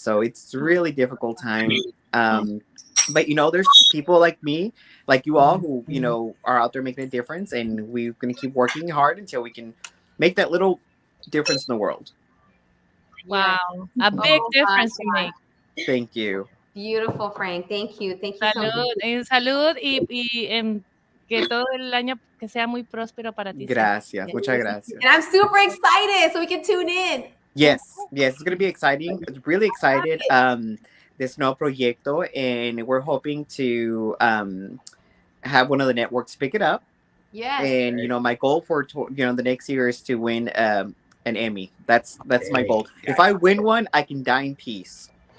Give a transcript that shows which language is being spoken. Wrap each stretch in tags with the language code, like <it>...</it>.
<en>So it's a really difficult time. But, you know, there's people like me, like you all, who, you know, are out there making a difference. And we're going to keep working hard until we can make that little difference in the world. Wow. A big difference you make. Thank you. Beautiful, Frank. Thank you. Thank you so much.</en> <es>Salud y que todo el año que sea muy próspero para ti. Gracias. Muchas gracias.</es> <en>And I'm super excited so we can tune in. Yes, it's going to be exciting. It's really excited. This</en> <es>nuevo proyecto,</es> <en>and we're hoping to have one of the networks pick it up. Yes. And, you know, my goal for, you know, the next year is to win an Emmy. That's my goal. If I win one, I can die in peace.</en>